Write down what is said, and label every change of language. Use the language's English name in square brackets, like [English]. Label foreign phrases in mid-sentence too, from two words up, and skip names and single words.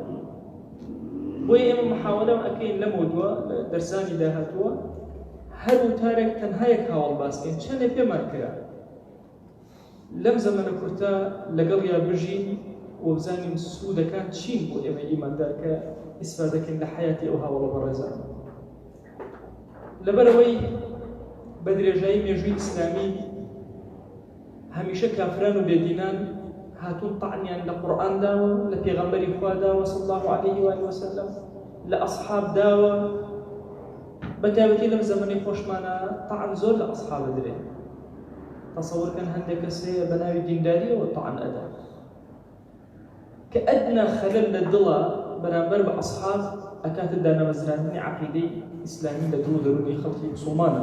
[Central Kurdish] بۆیە ئێمە محاولەم ئەەکەین لەمەوە دووە لە دەرسانی داهاتووە هەر وتارێک تەنها یەک هاوڵ باسکەین چەندێک پێمان کرا لەم زەمانە کورتە لەگەڵ یا بژین و بزانین سوودەکان چین بۆ ئێمە ئیماندار کە ئیسفادەکەین لە حیاتی ئەو هاوڵە بەڕێزان. لەبەرەوەی بە درێژایی مێژووی ئیسلامی هەمیشە کافران و بێدینان هاتوون طعنیان لە قورئان داوە، لە پێغەمبەری خوا داوە [Arabic] صلی الله عليه وآله وسلم، [Central Kurdish] لە ئەسحاب داوە. بەتایبەتی لەم زەمەنەی خۆشمانە طعن زۆر لە ئەسحاب دەدرێت. تەسەوورکەن هەندێک کەسەیە بە ناوی دینداریەوە طعن ئەدا کە ئەدنا خەلەل لە دڵە بەرامبەر بە ئەسحاب ئەکاتە دانەمەزراندنی عەقیدەی ئیسلامی لە دڵ و دەرونی خەڵکی موسڵمانە.